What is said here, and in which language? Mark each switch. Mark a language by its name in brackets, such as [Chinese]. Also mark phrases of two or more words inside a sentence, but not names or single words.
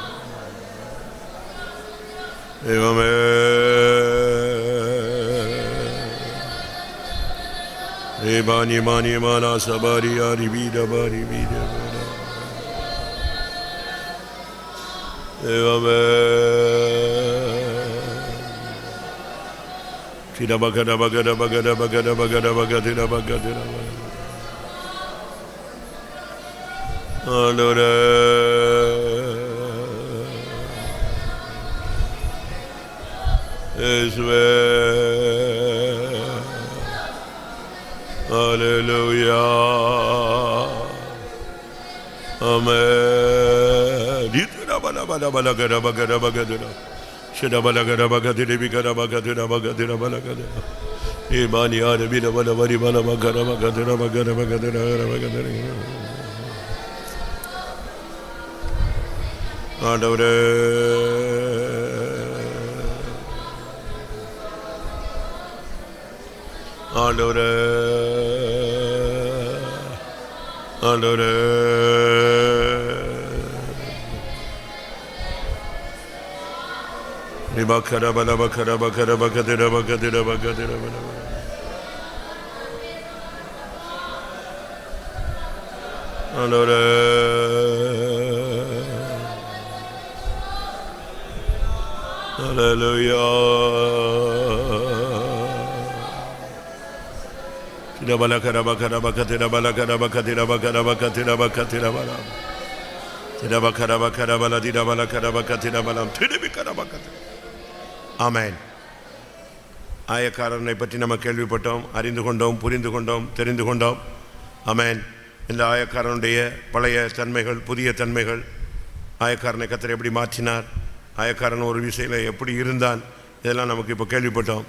[Tamil] evame ebani mani mana sabari ari bida bari bida evame tira bakara bakara bakara bakara bakara bakara tira bakara ஆண்டவரே இயேசுவே ஹல்லேலூயா ஆமென் ditna bala bala bala gara bagara bagadira shida bala gara bagadira bigara bagadira bagadira bala gadira imani ara bida bala bari bala bagara bagadira bagara bagadira bagadira ஆண்டவரே ஆண்டவரே ஆண்டவரே நிபக்கர பல பக்கர பக்கர பக்கதிர பக்கதிர பக்கதிர பல ஆண்டவரே Hallelujah. Tira bala kara bakara bakatira bala kara bakatira bakara bakatira bakatira bala. Tira bakara bakara bala tira bala kara bakatira bala. Tira bikara bakatira. Amen. ஆயக்காரனை பற்றி நம்ம கேள்விப்பட்டோம், அறிந்து கொண்டோம், புரிந்து கொண்டோம், தெரிந்து கொண்டோம். ஆமென். இந்த ஆயக்காரனுடைய பழைய தன்மைகள், புதிய தன்மைகள், ஆயக்காரனை கர்த்தர் எப்படி மாற்றினார், ஆயக்காரன் ஒரு விஷயம் எப்படி இருந்தான், இதெல்லாம் நமக்கு இப்போ கேள்விப்பட்டோம்.